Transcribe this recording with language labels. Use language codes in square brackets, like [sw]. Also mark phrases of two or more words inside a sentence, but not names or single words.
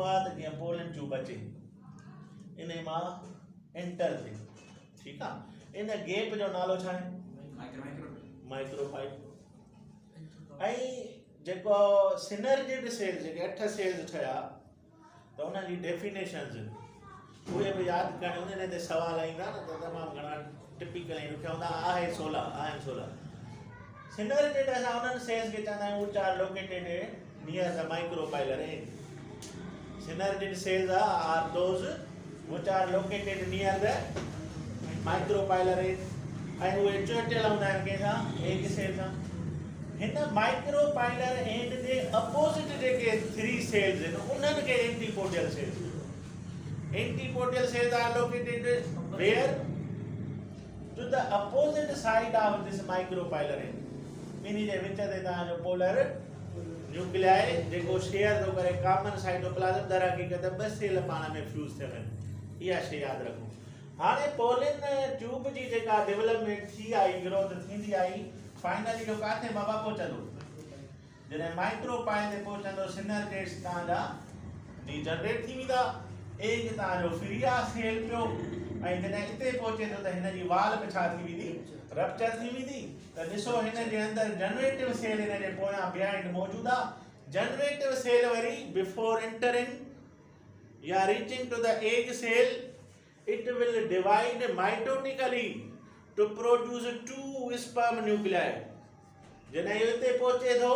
[sd] आहे त जीअं [en] pollen tube [sd] अचे इन मां एंटर थिए ठीकु आहे इन गैप जो नालो छा आहे माइक्रोपाइल ऐं जेको [en] synergid cells [sd] जेके 8 सेल्स ठहिया त उन्हनि जी डेफिनेशन्स उहे बि यादि करिणी हूंदी न ते सवाल ईंदा न त तमामु घणा टिपिकल ऐं ॾुखिया हूंदा आहे 16 सिनर्जिड असां उन्हनि सेल्स खे चवंदा आहियूं [en] which are located near the micropylar end synergid cells are those which are located near the micropylar end [sd] ऐं उहे चोटियल हूंदा आहिनि कंहिंसां [en] egg cell [sd] सां हिन [en] micropylar end [sd] जे अपोजिट जेके 3 सेल्स आहिनि उन्हनि खे एंटीपोडियल [en] cells are located where to the opposite side of this micropylar end [sd] ॿिन्ही जे विच ते तव्हांजो [en] polar nuclei जेको शेयर [sd] थो करे [en] common cytoplasm [sd] दर हक़ीक़त 2 सेल पाण में फ्यूज़ थियल आहिनि इहा शइ यादि रखो हाणे [en] pollen tube [sd] जी जेका डेवलपमेंट थी आई, ग्रोथ थींदी आई, फाइनली जो काथे बाबा पहुचंदो, जॾहिं माइक्रो पाए ते पहुचंदो, सिनर्जेट्स तव्हांजा डी जनरेट थी वेंदा, एग तव्हांजो फ्री आहे सेल पियो, ऐं जॾहिं हिते पहुचे थो त हिन जी वाल में छा थी वेंदी, रप्चर थी वेंदी। त ॾिसो हिन जे अंदरि [en] generative cell [sd] हिन जे पोयां बिहाइंड मौजूदु आहे। [en] generative cell वरी before entering या reaching to the egg cell, it will divide mitotically to produce 2 sperm nuclei। [sd] जॾहिं इहो हिते पहुचे थो